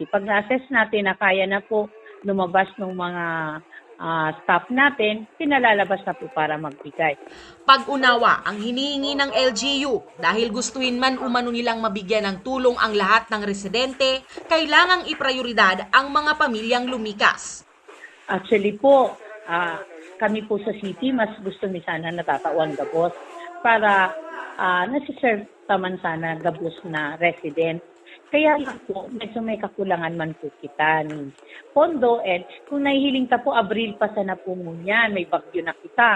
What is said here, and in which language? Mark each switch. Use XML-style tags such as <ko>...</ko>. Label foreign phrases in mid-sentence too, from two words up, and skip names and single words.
<tl>Pag na-assess natin na kaya na po lumabas ng mga staff natin, pinalalabas na po para magbigay. Pag-unawa ang hinihingi ng LGU dahil gustuin man umano nilang mabigyan ng tulong ang lahat ng residente, kailangang iprioridad ang mga pamilyang lumikas.</tl> <bik>Actually po, kami po sa city, mas gusto ni sana natatawan gabos para nasiserve taman sana gabos na resident. Kaya lang po, medyo may kakulangan man po kita ni pondo. And kung nahihiling ta po, Abril pa sana po ngunyan, may bagyo na kita.</bik>